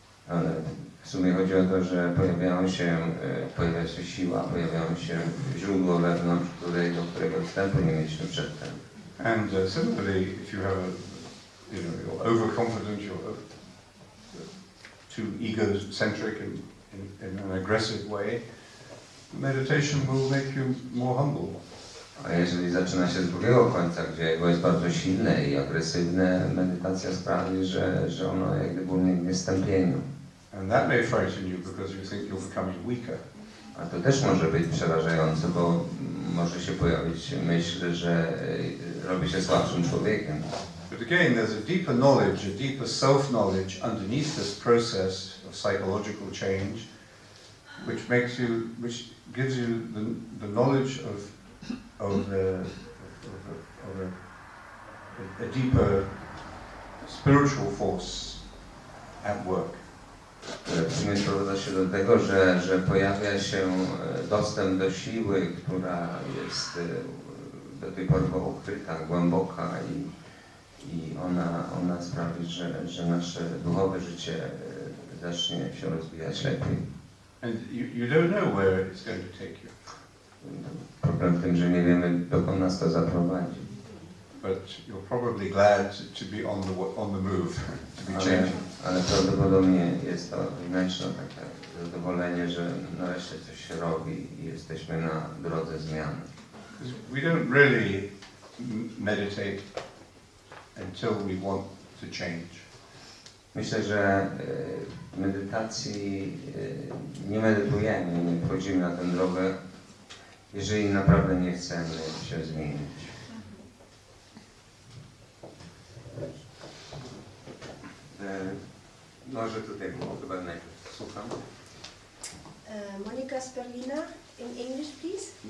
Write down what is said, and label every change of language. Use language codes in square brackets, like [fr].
[pl] Ale w sumie chodzi o to, że pojawia się siła, pojawiają się źródło wewnątrz, do którego wstępu nie mieliśmy przedtem. [en] And similarly, if you have you're overconfident, you're too egocentric in an aggressive way, meditation will make you more humble. [pl] A jeżeli zaczyna się z drugiego końca, gdzie ego jest bardzo silne i agresywne, medytacja sprawi, że ono jak gdyby ulegnie stępieniu. [en] And that may frighten you because you think you're becoming weaker. [pl] A to też może być przerażające, bo może się pojawić myśl, że robi się słabszym człowiekiem. [en] But again, there's a deeper knowledge, a deeper self-knowledge underneath this process of psychological change, which gives you the knowledge of a deeper spiritual force at work. [pl] W sumie sprowadza się do tego, że pojawia się dostęp do siły, która jest do tej pory była ukryta, głęboka i ona sprawi, że nasze duchowe życie zacznie się rozwijać lepiej. [en] And you don't know where it's going to take you. [pl] Problem w tym, że nie wiemy, dokąd nas to zaprowadzi. [en] But you're probably glad to be on the move, to be changing. [pl] Ale prawdopodobnie jest to wewnętrzne takie zadowolenie, że nareszcie coś się robi i jesteśmy na drodze zmiany. [en] We don't really meditate until we want to change. [pl] Myślę, że w medytacji nie medytujemy, nie wchodzimy na tę drogę, jeżeli naprawdę nie chcemy się zmienić. Może tutaj było chyba najpierw słucham. [en] Monica Sperlina, in English, please.